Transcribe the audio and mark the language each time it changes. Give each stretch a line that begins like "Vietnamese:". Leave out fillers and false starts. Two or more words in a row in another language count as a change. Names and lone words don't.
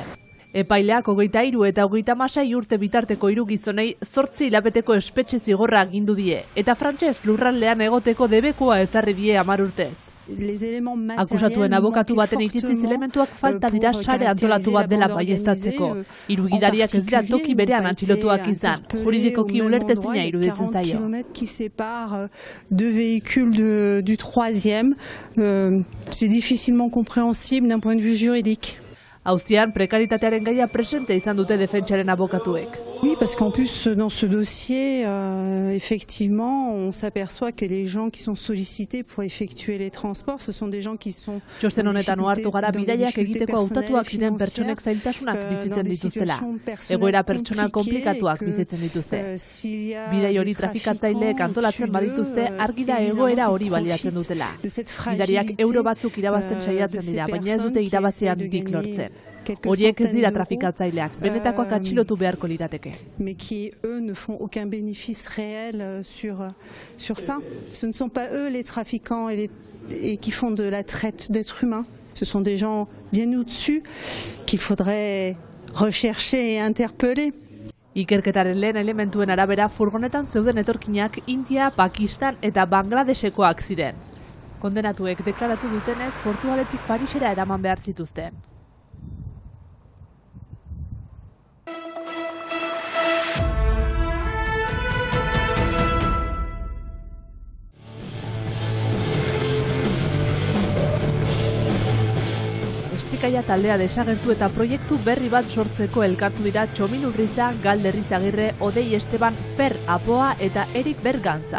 Basque: Epaileak 23 eta 36 urte bitarteko 3 gizonei 8 hilabeteko espetxe zigorra agindu die eta frantses lurraldean egoteko debekoa ezarri die 10 urtez. Akusatuen abokatu baten iritziz elementuak falta dira sare antolatu bat dela baieztatzeko. 3 gidariak ez dira toki berean atxilotuak izan. Juridikoki ulertezina iruditzen zaio.
French: Deux véhicules du troisième, c'est difficilement compréhensible d'un point de vue juridique.
Basque: Auzian prekaritatearen gaia presente izan dute defentsaren abokatuek.
French: Oui, parce qu'en plus, dans ce dossier, effectivement, on s'aperçoit que les gens qui sont sollicités pour effectuer les transports, ce sont des gens qui sont
Basque: Txosten honetan ohartu gara bidaiak egiteko hautatuak diren pertsonek zailtasunak bizitzen dituztela. Egoera pertsonal komplikatuak bizitzen dituzte. Bidai hori trafikatzaileek antolatzen badituzte, argi da egoera hori baliatzen dutela. Bidariak euro batzuk irabazten saiatzen dira, baina ez dute irabazian dik lortzen. Horiek ez dira trafikatzaileak, benetakoak atxilotu beharko lirateke.
French: Mais qui, eux, ne font aucun bénéfice réel sur ça. Ce ne sont pas eux les trafiquants et qui font de la traite d'êtres humains. Ce sont des gens bien au-dessus qu'il faudrait rechercher et interpeller.
Basque: Ikerketaren lehen elementuen arabera furgonetan zeuden etorkinak India, Pakistan eta Bangladesekoak ziren. Kondenatuek deklaratu dutenez, Portugaletik Parisera eraman behar zituzten. Estrikaia taldea desagertu eta proiektu berri bat sortzeko elkartu dira Txomin Urriza, Galder Izagirre, Odei Esteban, Fer Apoa eta Erik Berganza.